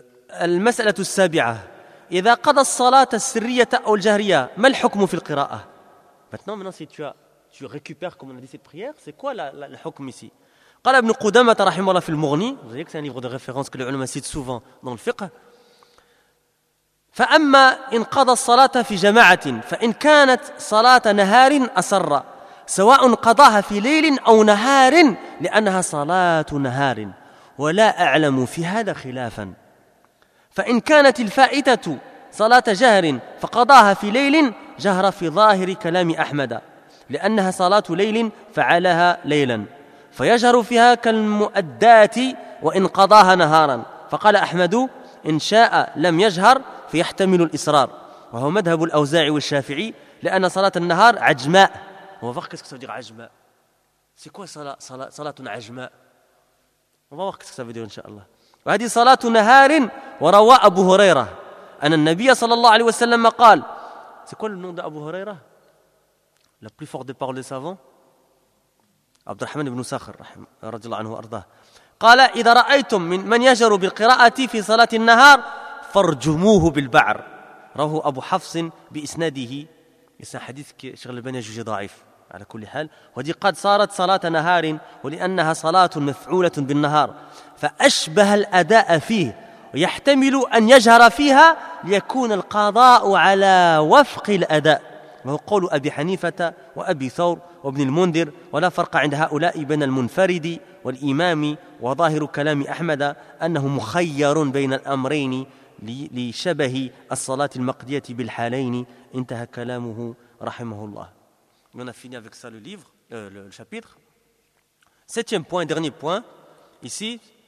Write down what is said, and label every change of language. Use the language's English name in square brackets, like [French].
[Arabic] المسألة السابعة إذا قضى الصلاة السرية أو الجهرية ما الحكم في القراءة؟ [French] maintenant si tu récupères comme on a dit cette prière, c'est quoi le حكم ici؟ [Arabic] قال ابن قدامة رحمه الله في المغني, [French] vous voyez que c'est un livre de référence que les ulama citent souvent dans le fiqh. [Arabic] فأما إن قضى الصلاة في جماعة فإن كانت صلاة نهار أسر سواء قضاها في ليل أو نهار لأنها صلاة نهار ولا أعلم في هذا خلافا. فإن كانت الفائتة صلاة جهر فقضاها في ليل جهر في ظاهر كلام أحمد لأنها صلاة ليل فعلها ليلا فيجهر فيها كالمؤدات وإن قضاها نهارا فقال أحمد إن شاء لم يجهر فيحتمل الإصرار وهو مذهب الأوزاعي والشافعي لأن صلاة النهار عجماء. [French] On va voir qu'est-ce que ça veut dire عجماء. C'est quoi [Arabic] صلاة عجماء? [French] On va voir qu'est-ce que ça veut dire inshallah. [Arabic] وهذه صلاة نهار وروى أبو هريرة أن النبي صلى الله عليه وسلم قال. [French] C'est quoi le nom d'Abu Huraira? La plus forte des paroles des savants. [Arabic] عبد الرحمن بن ساخر رضي الله عنه وأرضاه. قال إذا رأيتم من يجر بالقراءة في صلاة النهار فرجموه بالبعر. رواه أبو حفص بإسناده. [French] C'est un hadith que Cheikh Al-Albani a jugé ضعيف. [Arabic] على كل حال ودي قد صارت صلاة نهار ولأنها صلاة مفعولة بالنهار فأشبه الأداء فيه ويحتمل أن يجهر فيها ليكون القضاء على وفق الأداء وهو قول أبي حنيفة وأبي ثور وابن المنذر ولا فرق عند هؤلاء بين المنفرد والإمام وظاهر كلام أحمد أنه مخير بين الأمرين لشبه الصلاة المقضية بالحالين انتهى كلامه رحمه الله. [French] On a fini avec ça le livre, le chapitre. Septième point, dernier point, ici.